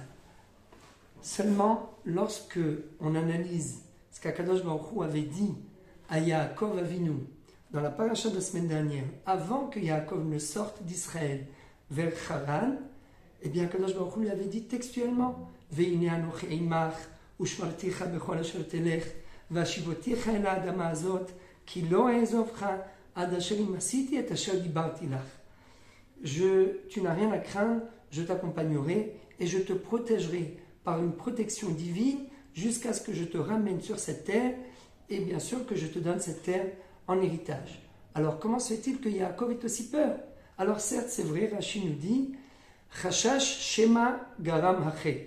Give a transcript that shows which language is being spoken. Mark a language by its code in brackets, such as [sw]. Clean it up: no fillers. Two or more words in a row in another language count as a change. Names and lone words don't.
[fr] Seulement, lorsque on analyse ce qu' [he] הקדוש ברוך הוא [fr] avait dit à Yaakov Avinu dans la paracha de la semaine dernière, avant que Yaakov ne sorte d'Israël vers Haran, eh bien [he] הקדוש ברוך הוא [fr] lui avait dit textuellement [he] והנה אנכי עמך ושמרתיך בכל אשר תלך והשבתיך אל האדמה הזאת כי לא אעזבך עד אשר אם עשיתי את אשר דברתי לך. [fr] Tu n'as rien à craindre, je t'accompagnerai et je te protégerai par une protection divine jusqu'à ce que je te ramène sur cette terre et bien sûr que je te donne cette terre en héritage. Alors comment se fait-il que Yaakov ait aussi peur? Alors certes c'est vrai, Rashi nous dit [he] חשש שמא יגרום החטא.